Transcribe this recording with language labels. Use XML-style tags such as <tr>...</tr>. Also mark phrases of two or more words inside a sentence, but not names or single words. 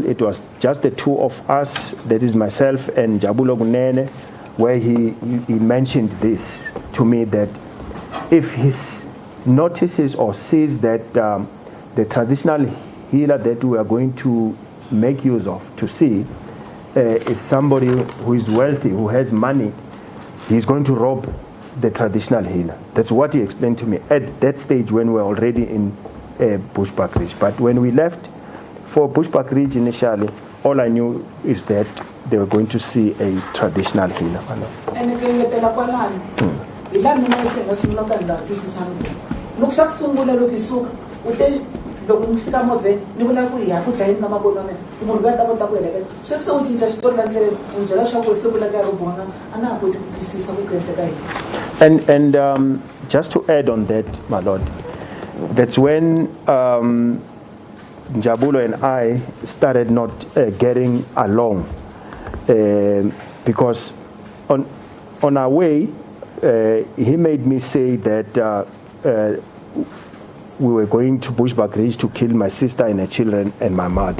<en>It was just the two of us, that is myself and Jabulo Gunene, where he mentioned this to me, that if he notices or sees that the traditional healer that we are going to make use of to see is somebody who is wealthy, who has money, he's going to rob the traditional healer. That's what he explained to me at that stage when we were already in Bushbuck Ridge. But when we left for Bushbuck Ridge initially, all I knew is that they were going to see a traditional healer.</en> <ts>Loko ni fika movheni ni vula ku hi ya ku dlayeni ka mavona mina munhu loyi a ta kota ku heleketa sweswi se u cinca xitori la ndleleni u byela leswaku se vula ka robona a na ha koti ku twisisa ku endleka yini.</ts> <en>And just to add on that, my Lord, that's when Njabulo and I started not getting along because on our way he made me say that we were going to Bushbuck Ridge to kill my sister and her children and my mother.</en>